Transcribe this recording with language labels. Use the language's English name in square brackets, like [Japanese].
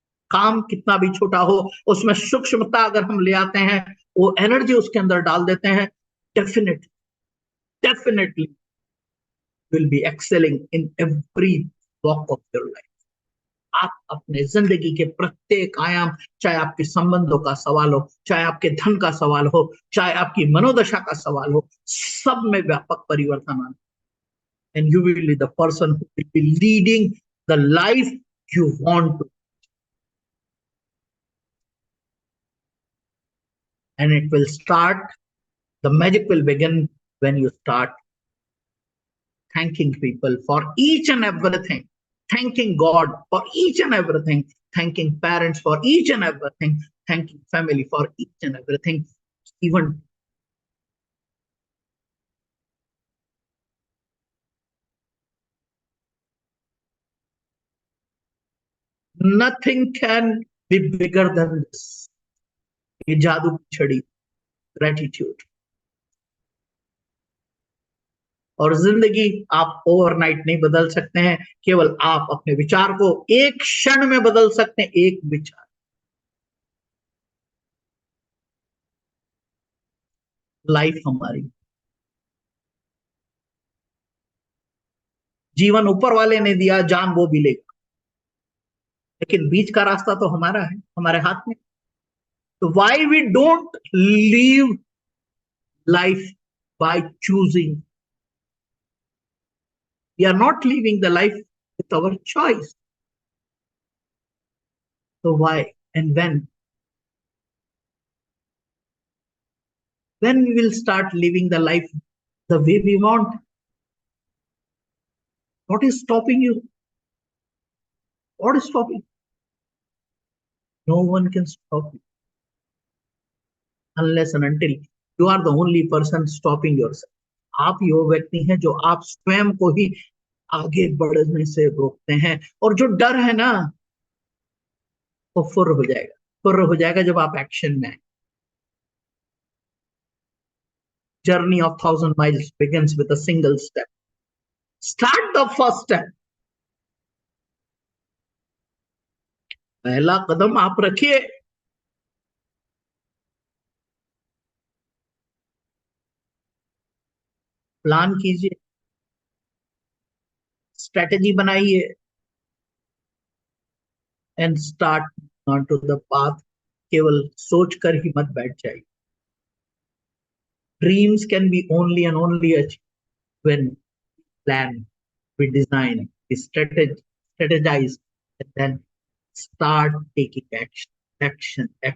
[Hindi] काम कितना भी छोटा हो, उसमें सूक्ष्मता अगर हम ले आते हैं, वो एनर्जी उसके अंदर डाल देते हैं, [English] Definitely definitely will be excelling in every walk of your life. [Hindi] आप अपने जिंदगी के प्रत्येक आयाम, चाहे आपके संबंधों का सवाल हो, चाहे आपके धन का सवाल हो, चाहे आपकी मनोदशा का सवाल हो, सब में व्यापक परिवर्तन आना। [English] And you will be the person who will be leading the life you want to, and it will start, the magic will begin when you start thanking people for each and everything, thanking God for each and everything, thanking parents for each and everything, thanking family for each and everything. Even nothing can be bigger than this. [Hindi] ये जादू की छड़ी, gratitude. और जिंदगी आप overnight नहीं बदल सकते हैं, केवल आप अपने विचार को एक क्षण में बदल सकते हैं, एक विचार। लाइफ हमारी, जीवन ऊपर वाले ने दिया, जान वो भी लेगा, लेकिन बीच का रास्ता तो हमारा है, हमारे हाथ में। [English] तो why we don't live life by choosing, we are not living the life with our choice. तो why and when we will start living the life the way we want, what is stopping you, what is stopping, no one can stop you unless and until you are the only person stopping yourself। [Hindi] आप ही वो व्यक्ति हैं जो आप स्वयं को ही आगे बढ़ने से रोकते हैं। और जो डर है ना, वो फुर्र हो जाएगा जब आप एक्शन में आए। [English] Journey of 1000 miles begins with a single step, start the first step। [Hindi] पहला कदम आप रखिए। प्लान कीजिए, स्ट्रेटेजी बनाइए, [English] And start on to the path. [Hindi] केवल सोच कर ही मत बैठ जाइए। [English] Dreams can be only and only achieve when plan, we design, we strategize, and then start taking action, action.